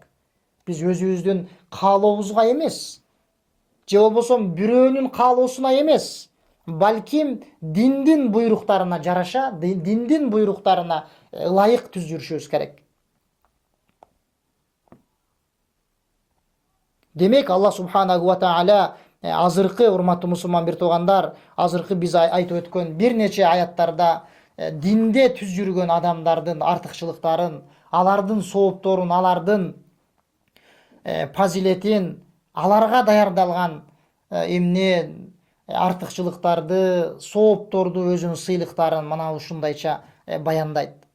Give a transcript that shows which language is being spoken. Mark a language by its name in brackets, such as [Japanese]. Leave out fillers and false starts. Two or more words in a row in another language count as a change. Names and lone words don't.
[Kyrgyz] Биз өзүбүздүн каалообузга эмес, же болбосо бирөөнүн каалоосуна эмес, балким диндин буйруктарына жараша, диндин буйруктарына ылайык түз жүрүшүбүз керек. Демек, [Arabic] الله سبحانه وتعالى [Kyrgyz] азыркы, урматтуу мусулман бир туугандар, азыркы биз айтып өткөн бир нече аяттарда динде түз жүргөн адамдардын артыкчылыктарын, алардын соопторун, алардын фазилетин, аларга даярдалган эмне артыкчылыктарды, соопторду, өзүнүн сыйлыктарын мына ушундайча баяндайт.